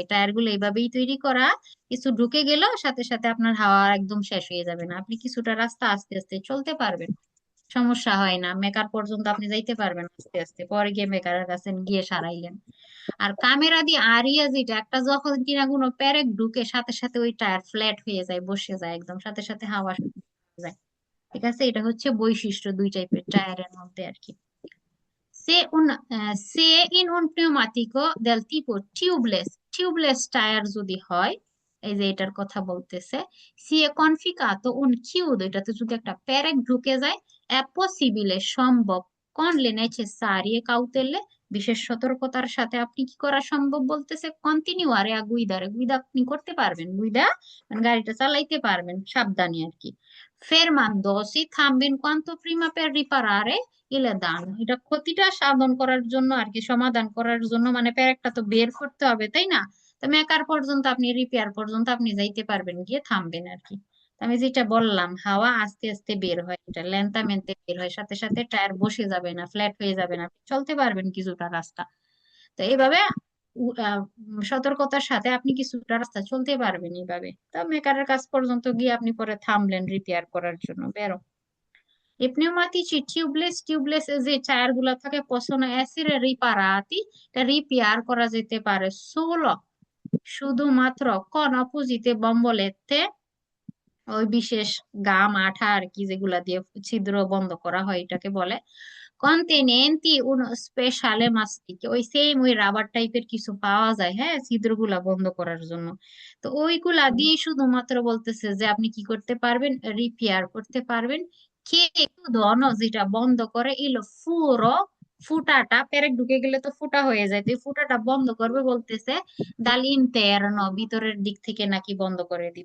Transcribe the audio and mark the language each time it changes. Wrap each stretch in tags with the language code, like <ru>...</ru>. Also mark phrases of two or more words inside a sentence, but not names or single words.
<bn>টায়ার গুলো এইভাবেই তৈরি করা, কিছু ঢুকে গেল সাথে সাথে আপনার হাওয়া একদম শেষ হয়ে যাবে না, আপনি কিছুটা রাস্তা আস্তে আস্তে চলতে পারবেন, সমস্যা হয় না, মেকার পর্যন্ত আপনি যাইতে পারবেন আস্তে আস্তে, পরে গিয়ে মেকারের কাছে গিয়ে সারাইলেন। আর কামেরা দিয়ে আরিয়া যেটা, একটা যখন কিনা কোনো প্যারেক ঢুকে সাথে সাথে ওই টায়ার ফ্ল্যাট হয়ে যায়, বসে যায় একদম, সাথে সাথে হাওয়া শুরু হয়ে যায়। ঠিক আছে, এটা হচ্ছে বৈশিষ্ট্য দুই টাইপের টায়ারের মধ্যে আর কি।</bn> <it>Se in un pneumatico del tipo tubeless,</it> <bn>টিউবলেস টায়ার যদি হয়, এই যে এটার কথা বলতেছে,</bn> <it>si è conficato un chiudo,</it> <bn>এটাতে যদি একটা প্যারেক ঢুকে যায়,</bn> <it>è possibile, সম্ভব, con le necessarie cautele,</it> <bn>বিশেষ সতর্কতার সাথে আপনি কি করা সম্ভব, বলতেছে</bn> <it>continuare guidare,</it> <bn>গুইদা আপনি করতে পারবেন, গুইদা মানে গাড়িটা চালাইতে পারবেন সাবধানে আর কি। fermandosi, থামবেন</bn> <it>quanto prima per riparare il danno,</it> <bn>এটা ক্ষতিটা সাধন করার জন্য আর কি, সমাধান করার জন্য, মানে প্যারেকটা তো বের করতে হবে তাই না, তো মেকার পর্যন্ত আপনি, রিপেয়ার পর্যন্ত আপনি যাইতে পারবেন, গিয়ে থামবেন আর কি। তো আমি যেটা বললাম, হাওয়া আস্তে আস্তে বের হয়, এটা লেন্তামেন্তে বের হয়, সাথে সাথে টায়ার বসে যাবে না, ফ্ল্যাট হয়ে যাবে না, আপনি চলতে পারবেন কিছুটা রাস্তা। তো এইভাবে সতর্কতার সাথে আপনি কিছুটা রাস্তা চলতে পারবেন এইভাবে, তো মেকারের কাছ পর্যন্ত গিয়ে আপনি পরে থামলেন রিপেয়ার করার জন্য, বেরো।</bn> <it>I pneumatici</it> <bn>টিউবলেস যে টায়ার গুলা থাকে</bn> <it>possono essere riparati,</it> <bn>এটা রিপেয়ার করা যেতে পারে solo শুধুমাত্র</bn> <it>con apposite bombolette</it> <bn>ওই বিশেষ গাম আঠা আর কি যেগুলা দিয়ে ছিদ্র বন্ধ করা হয় এটাকে বলে</bn> <it>contenenti uno speciale mastic</it> <bn>ওই সেম ওই রাবার টাইপের কিছু পাওয়া যায়, হ্যাঁ, ছিদ্রগুলা বন্ধ করার জন্য। তো ওইগুলা দিয়ে শুধুমাত্র বলতেছে যে আপনি কি করতে পারবেন, রিপেয়ার করতে পারবেন। কে একটু ধন যেটা বন্ধ করে</bn> <it>il foro,</it> <bn>ফুটাটা পেরেক ঢুকে গেলে তো ফুটা হয়ে যায়, তো এই ফুটাটা বন্ধ করবে বলতেছে</bn> <it>dal interno,</it> <bn>ভিতরের দিক থেকে নাকি বন্ধ করে দিবে।</bn>